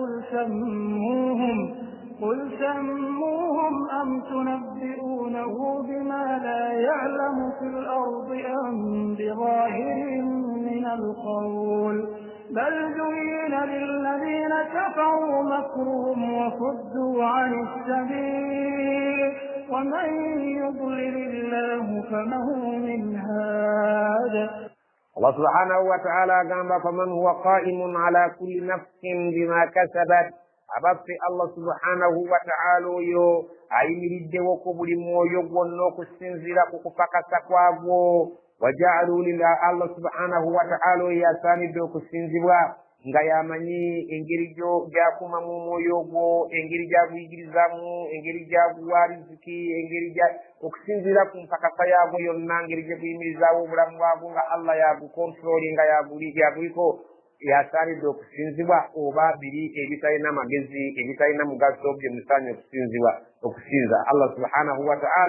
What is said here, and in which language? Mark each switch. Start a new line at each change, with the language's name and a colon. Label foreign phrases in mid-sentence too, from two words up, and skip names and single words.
Arabic: قل سموهم أم تنبئونه بما لا يعلم في الأرض أم بظاهر من القول بل زين للذين كفروا مكرهم وصدوا عن السبيل ومن يضلل الله فما هو من هاد الله سبحانه وتعالى قال فمن هو قائم على كل نفس بما كسبت
Ganda: abaffe
Arabic: الله سبحانه وتعالى
Ganda: oyo ayimiriddewo ku buli mwoyo gwonna okusinziira ku kupakasa kwagwo
Arabic: وجعلوا لله
Ganda: Allah subhanahu wa ta'ala oyo yasaanidde okusinzibwa nga yamanyi engeri gy'akuma mu mwoyo gwo engeri gy'aguyigirizamu engeri gy'aguwa riziki engeri okusinziira ku mpakasa yaagwo yonna engeri gye guyimirizaawo obulamu bwagwo nga Allah yagukontroli nga yaguliko yasaanidde okusinzibwa oba biri ebitalina magezi ebitalina mugaso bye musaanye okusinza
Arabic: الله سبحانه وتعالى